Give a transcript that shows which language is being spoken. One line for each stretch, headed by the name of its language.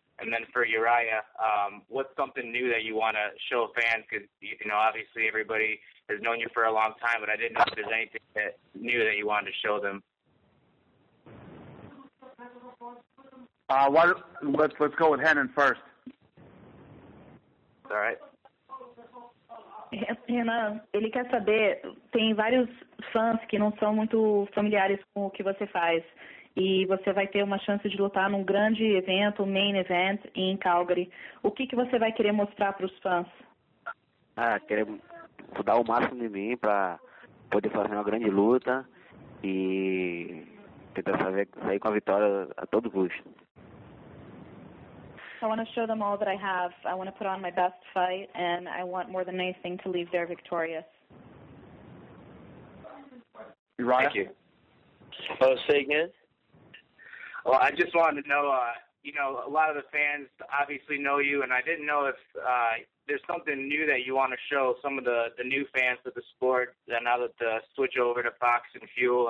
English: And then for Uriah, what's something new that you want to show fans? Because, obviously everybody has known you for a long time, but I didn't know if there's anything new that you wanted to show them. Let's go with Renan first. All right.
Portuguese: Renan, ele quer saber, tem vários fãs que não são muito familiares com o que você faz, e você vai ter uma chance de lutar num grande evento, main event, em Calgary. O que você vai querer mostrar para os fãs? Querer dar o máximo de mim para poder fazer uma grande luta e tentar sair com a vitória a todo custo.
English: I want to show them all that I have. I want to put on my best fight, and I want more than anything to leave there victorious. Uriah? Thank you. Say again? Well, I just wanted to know you know, a lot of the fans obviously know you, and I didn't know if there's something new that you want to show some of the new fans of the sport now that the switch over to Fox and Fuel.